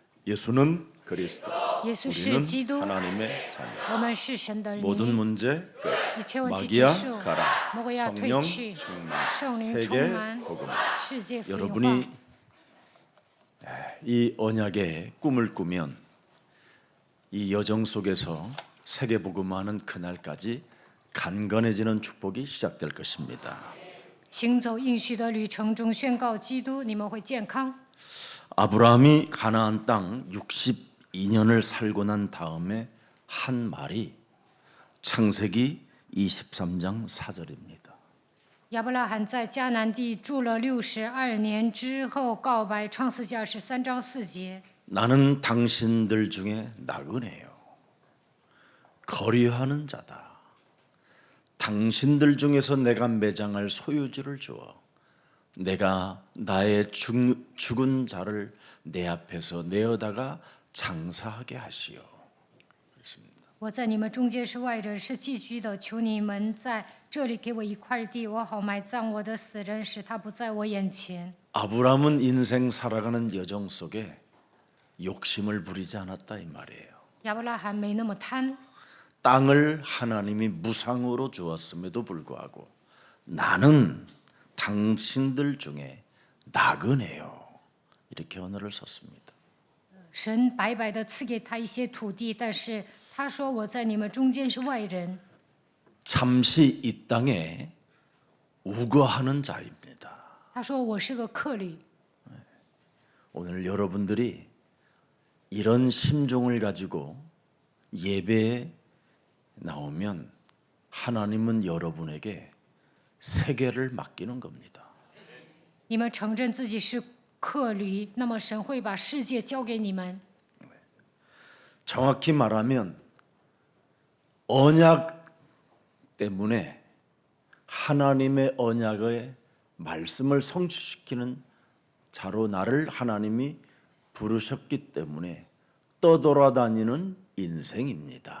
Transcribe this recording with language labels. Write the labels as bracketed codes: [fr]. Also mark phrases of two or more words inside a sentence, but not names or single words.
[ko] 예수는 그리스도. [zh] 耶稣是 [ko] 우리는 [zh] 基督， [ko] 하나님의 자녀. [zh] 我们是神的 [ko] 모든 [zh] 灵。 [ko] 문제 끝. [zh] 一切问题结 [ko] 마귀야 [zh] 束， [ko] 가라. [zh] 魔鬼要退 [ko] 성령 [zh] 去， [ko] 충만. [zh] 圣灵 [ko] 세계 [zh] 充满， [ko] 복음. [zh] 世界福音化。 [ko] 여러분이 이 언약의 꿈을 꾸면 이 여정 속에서 세계 복음화는 그날까지 간건해지는 축복이 시작될 것입니다. [zh] 行走应许的旅程中宣告基督，你们会健康。 [ko] 아브라함이 가나안 땅 62년을 살고 난 다음에 한 말이 창세기 23장 4절입니다. [zh] 亚伯拉罕在迦南地住了62年之后，告白创世纪23章4节。 [ko] 나는 당신들 중에 나그네요. 거류하는 자다. 당신들 중에서 내가 매장할 소유주를 주어 내가 나의 죽은 자를 내 앞에서 내어다가 장사하게 하시오. [zh] 我在你们中间是外人，是寄居的，求你们在这里给我一块地，我好埋葬我的死人，使他不在我眼前。 [ko] 아브라함은 인생 살아가는 여정 속에 욕심을 부리지 않았다 이 말이에요. [zh] 亚伯拉罕没那么贪， [ko] 땅을 하나님이 무상으로 주었음에도 불구하고 나는 당신들 중에 나그네요. 이렇게 언어를 썼습니다. [zh] 神白白的赐给他一些土地，但是他说我在你们中间是外人。 [ko] 잠시 이 땅에 우거하는 자입니다. [zh] 他说我是个客旅。 [ko] 오늘 여러분들이 이런 심정을 가지고 예배에 나오면 하나님은 여러분에게 세계를 맡기는 겁니다. [zh] 你们承认自己是客旅，那么神会把世界交给你们。 [ko] 정확히 말하면 언약 때문에 하나님의 언약의 말씀을 성취시키는 자로 나를 하나님이 부르셨기 때문에 떠돌아다니는 인생입니다.